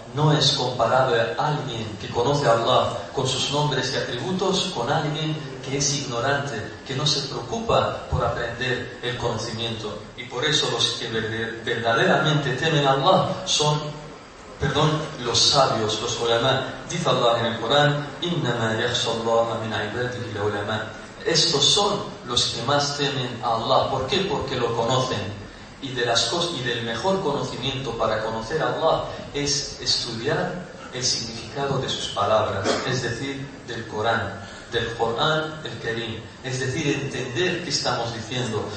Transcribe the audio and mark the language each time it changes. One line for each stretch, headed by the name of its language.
Spanish: No es comparable alguien que conoce a Allah con sus nombres y atributos con alguien que es ignorante, que no se preocupa por aprender el conocimiento. Y por eso los que verdaderamente temen a Allah son, perdón, los sabios, los ulama. Dice Allah en el Corán,
Arabic: إِنَّمَا يَخْشَ اللَّهَ مِنْ عِبَادِهِ الْعُلَمَا.
Spanish: Estos son los que más temen a Allah. ¿Por qué? Porque lo conocen. Y de las cosas y del mejor conocimiento para conocer a Allah es estudiar el significado de sus palabras, es decir, del Corán, del Corán el Kerim, es decir, entender qué estamos diciendo.